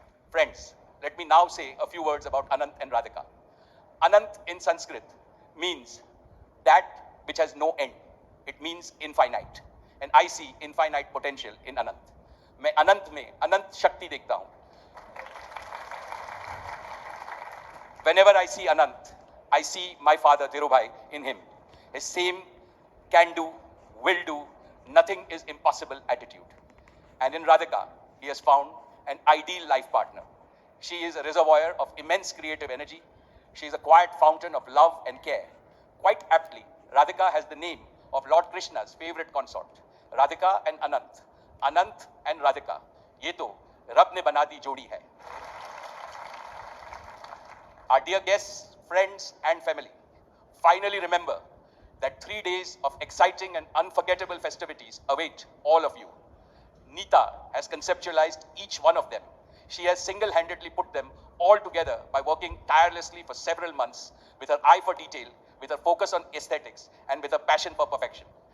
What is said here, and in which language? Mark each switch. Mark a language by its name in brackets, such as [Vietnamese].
[English] Friends, let me now say a few words about Anant and Radhika. Anant in Sanskrit means that which has no end. It means infinite. And I see infinite potential in Anant. [Hindi] मैं अनंत में अनंत शक्ति देखता हूँ. [English] Whenever I see Anant, I see my father Dhirubhai in him. His same can do, will do, nothing is impossible attitude. And in Radhika, he has found an ideal life partner. She is a reservoir of immense creative energy. She is a quiet fountain of love and care. Quite aptly, Radhika has the name of Lord Krishna's favorite consort, Radhika and Anant. [Hindi] Anant and Radhika, ये तो रब ने बना दी जोड़ी है. [English] Our dear guests, friends and family, finally remember that 3 days of exciting and unforgettable festivities await all of you. Neeta has conceptualized each one of them. She has single-handedly put them all together by working tirelessly for several months with her eye for detail, with her focus on aesthetics, and with her passion for perfection.